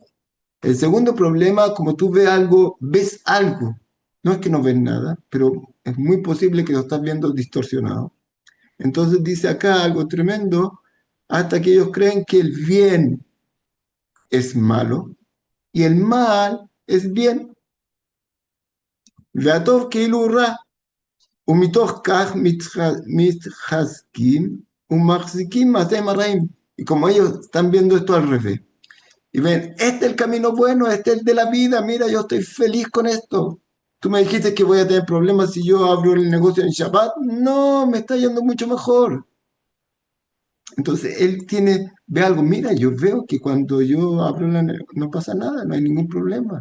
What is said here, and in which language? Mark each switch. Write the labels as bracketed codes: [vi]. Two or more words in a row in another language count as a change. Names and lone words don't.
[es] El segundo problema, como tú ves algo, no es que no ves nada, pero es muy posible que lo estás viendo distorsionado. Entonces dice acá algo tremendo, hasta que ellos creen que el bien es malo y el mal es bien. [he] והטוב כאילו הוא רע, ומתוך כך מתחזקים ומחזיקים מעשיהם הרעים. [es] Y como ellos están viendo esto al revés, y ven, este es el camino bueno, este es el de la vida, mira, yo estoy feliz con esto. Tú me dijiste que voy a tener problemas si yo abro el negocio en Shabbat. No, me está yendo mucho mejor. Entonces él ve algo, mira, yo veo que cuando yo abro no pasa nada, no hay ningún problema.